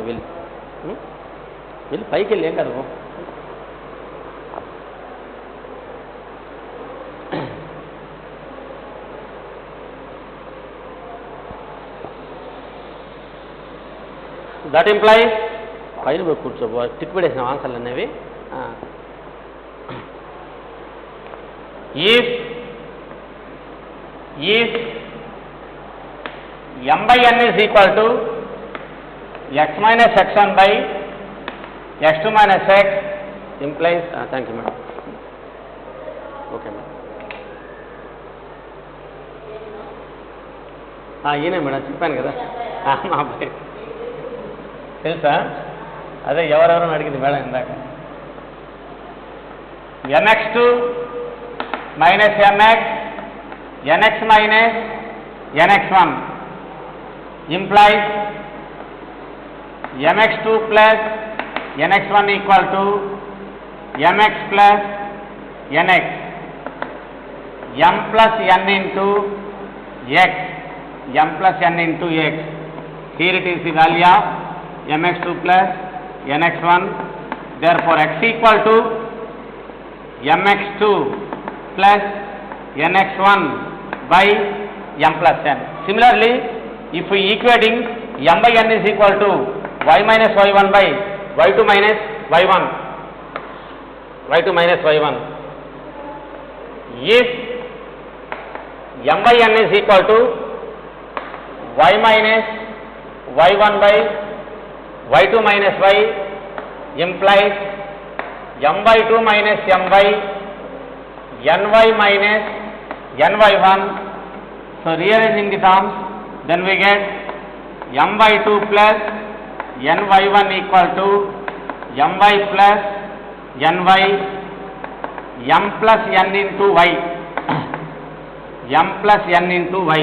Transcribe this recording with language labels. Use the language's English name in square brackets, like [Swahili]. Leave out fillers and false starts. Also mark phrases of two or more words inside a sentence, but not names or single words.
[Telugu] వెళ్ళి పైకి వెళ్ళి, ఏం కాదు. [English] that implies [Telugu] పైన పోయి కూర్చోబో. టిక్ పడేసిన ఆన్సర్లు అనేవి. [English] ఈఫ్ m/n is equal to x minus x1 by x2 minus x implies, thank you madam. Okay madam. [Telugu] ఈయనే మేడం, చెప్పాను కదా మా అబ్బాయి తెలుసా, అదే ఎవరెవరని అడిగింది మేడం ఇందాక. [English] nx2 minus mx, nx minus nx1 implies mx2 plus nx1 equal to mx plus nx, m plus n into x, m plus n into x. Here it is the value of mx2 plus nx1. Therefore x equal to mx2 plus nx1 by m plus n. Similarly, if we equating m/n is equal to y minus y1 by y2 minus y1, if m/n is equal to y minus y1 by y2 minus y implies m/2 minus m by ny minus ny1. So rearranging the terms, then we get m/2 plus ny1 equal to my plus ny, m plus n into y, m plus n into y.